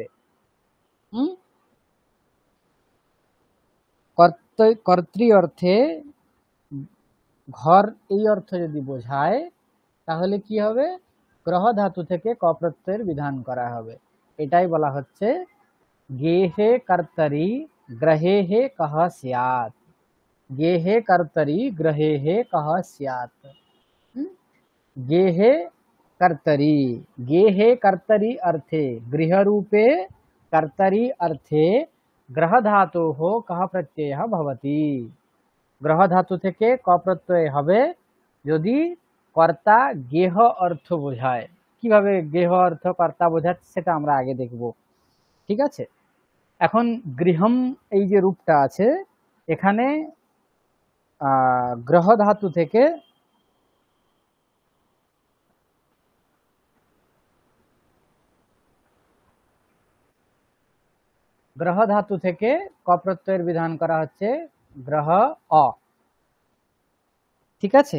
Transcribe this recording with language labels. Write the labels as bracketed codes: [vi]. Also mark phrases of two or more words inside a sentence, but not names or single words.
[bn] হুম, কর্তৃ অর্থে ঘর এই অর্থ যদি বোঝায় তাহলে কি হবে, গ্রহ ধাতু থেকে ক প্রত্যয়ের বিধান করা হবে। এটাই বলা হচ্ছে [sa] গেহে কর্তরি গ্রহে হে কহ স্যাৎ। গেহে কর্তরি গ্রহে হে কহ স্যাৎ। गेहे कर्तरी, गेहे कर्तरी अर्थे गृह रूपे कर्तरी अर्थे ग्रह धातोः कः प्रत्ययः भवति। [bn] গ্রহ ধাতু থেকে ক প্রত্যয় হবে যদি কর্তা গেহ অর্থ বোঝায়। কিভাবে গেহ অর্থ কর্তা বোঝাচ্ছে সেটা আমরা আগে দেখব, ঠিক আছে। এখন গৃহম এই যে রূপটা আছে এখানে গ্রহ ধাতু থেকে গ্রহ ধাতু থেকে ক প্রত্যয়ের বিধান করা হচ্ছে গ্রহ অ, ঠিক আছে।